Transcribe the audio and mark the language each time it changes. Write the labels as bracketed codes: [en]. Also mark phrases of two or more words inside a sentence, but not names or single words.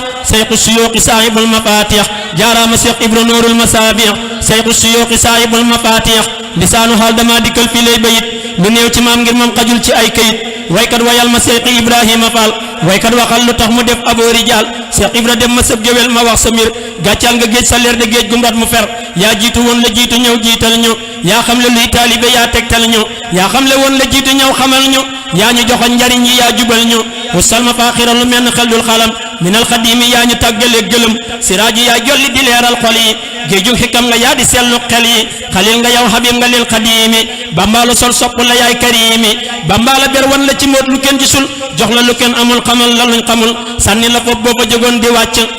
[ar] شيخ الشيوخ صاحب المفاتيح جرى مسيح ابن نور المصابيح شيخ الشيوخ صاحب المفاتيح [wo] lisaanu xaal dama dikkal fii lay bayit lu néew ci maam ngir moom xajul ci ay kayit waykat wayal ma Seex Ibrahima Fall waykat waxal lu tax mu def Aboo Rijaal Seex Ibra dem ma sëb géwél ma wax sa mbir gàccal nga géej sa leer de géej gum rat mu fer yaa jiitu woon la jiitu ñëw jiital ñu yaa xam le luy taalibe yaa tegtal ñu yaa xam le woon la jiitu ñëw xamal ñu yaa ñu joxoon njariñ yi yaa jubal ñu wasal ma faaxiran lu mel ni xel dul xalam [ar] من الخادم [wo] yaa ñu tàggale gëlëm siraaji yaa jolli di leeral xol yi géeju xikam nga yaa di sellu xel yi xalil nga yow habib nga [ar] للخادم [wo] bamba la sol sopp la yaay karimi bamba la ber wan la ci mbóot lu kenn gisul jox la lu kenn amul xamal la luñ xamul sànni la foofu boo ko jógoon di wàcc